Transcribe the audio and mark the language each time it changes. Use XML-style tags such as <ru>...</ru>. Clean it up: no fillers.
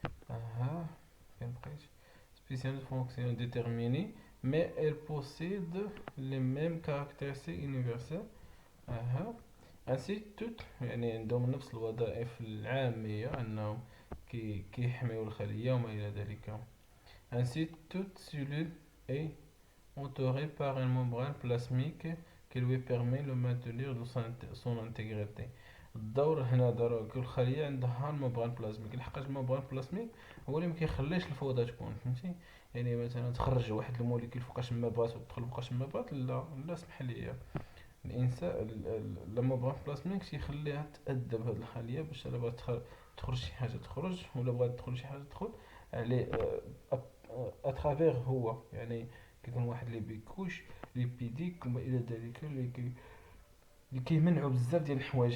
<ar>اها فين بقيت؟</ar> <fr>spéciale fonction déterminée mais elle possède les mêmes caractéristiques universelles.</fr> <ar>اها</ar> <fr>ainsi toutes</fr> <ar>يعني عندهم نفس الوظائف العامية، انهم كيحميو الخلية وما الى ذلك.</ar> <fr>ainsi toute cellule est entourée par une membrane plasmique qui lui permet de maintenir son intégrité.</fr> <ar>الدور هنا دار كل خليه عندها الممبران بلازميك، لحقاش الممبران بلازميك هو اللي مكيخليش الفوضى تكون، فهمتي؟ يعني مثلا تخرج واحد الموليكيول فوقاش ما بغات وتدخل فوقاش ما بغات، لا لا اسمح لي، الانسان الممبران بلازميك تيخليها تأدب هاد الخليه باش الا بغات تخرج شي حاجه تخرج، ولا بغات تدخل شي حاجه تدخل عليه اترافير هو، يعني كيكون واحد لي بيكوش ليبيديك وما الى ذلك اللي كيمنعوا بزاف ديال الحوايج.</ar>